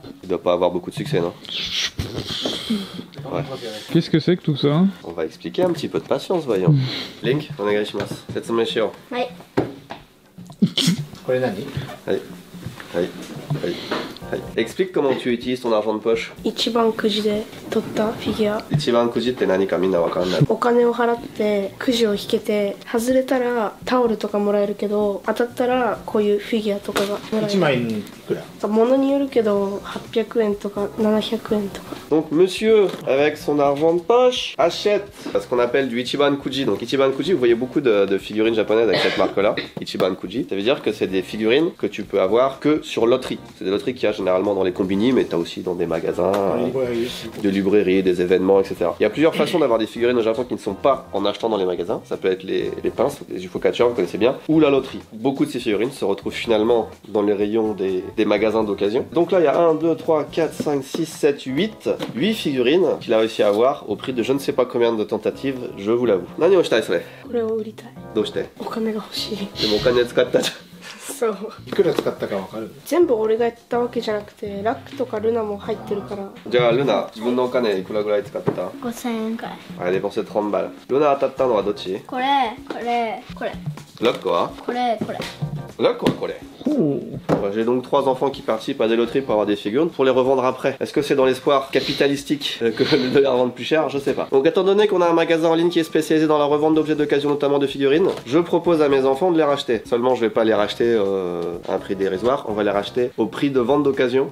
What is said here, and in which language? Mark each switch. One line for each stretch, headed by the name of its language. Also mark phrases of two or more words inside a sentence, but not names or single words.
French: Il doit pas avoir beaucoup de succès, non? Ouais. Qu'est-ce que c'est que tout ça? On va expliquer un petit peu de patience, voyons.
Japanese: Link、お願いします。説明しろ. Ouais. Allez.
French: Explique comment tu utilises ton argent de poche.
Japanese: 一番くじで取ったフィギュア。一番くじって何かみんなわかんない。お金を払ってくじを引けて、外れたらタオルとかもらえるけど、当たったらこういうフィギュアとかがもらえる。 1万円くらい。物によるけど800円とか700円とか。
French: Donc monsieur, avec son argent de poche, achète ce qu'on appelle du Ichiban Kuji. Donc Ichiban Kuji, vous voyez beaucoup de figurines japonaises avec cette marque-là, Ichiban Kuji. Ça veut dire que c'est des figurines que tu peux avoir que sur loterie. C'est des loteries qu'il y a généralement dans les combini, mais t'as aussi dans des magasins, de librairies, des événements, etc. Il y a plusieurs façons d'avoir des figurines au Japon qui ne sont pas en achetant dans les magasins. Ça peut être les pinces, les ufo-catchers, vous connaissez bien, ou la loterie. Beaucoup de ces figurines se retrouvent finalement dans les rayons des magasins d'occasion. Donc là, il y a 1, 2, 3, 4, 5, 6, 7, 8 figurines qu'il a réussi à avoir au prix de je ne sais pas combien de tentatives, je vous l'avoue.
Japanese: 何をしたいそれ? これを売りたい。どうして？お金が欲しい。でもお金使ったじゃん。そう。いくら使ったかわかる？全部俺がやったわけじゃなくて、ラックとかルナも入ってるから。じゃあルナ、自分のお金いくらぐらい使った？ 5000円くらい。
French: あれ、dépensé 30 balles。
Japanese: ルナ当たったのはどっち？これ、これ、これ。ラックは？これ、これ。ラックはこれ。
French: J'ai donc 3 enfants qui participent à des loteries pour avoir des figurines pour les revendre après. Est-ce que c'est dans l'espoir capitalistique que de les revendre plus cher? Je sais pas. Donc étant donné qu'on a un magasin en ligne qui est spécialisé dans la revente d'objets d'occasion, notamment de figurines, je propose à mes enfants de les racheter. Seulement je vais pas les racheter à un prix dérisoire, on va les racheter au prix de vente d'occasion.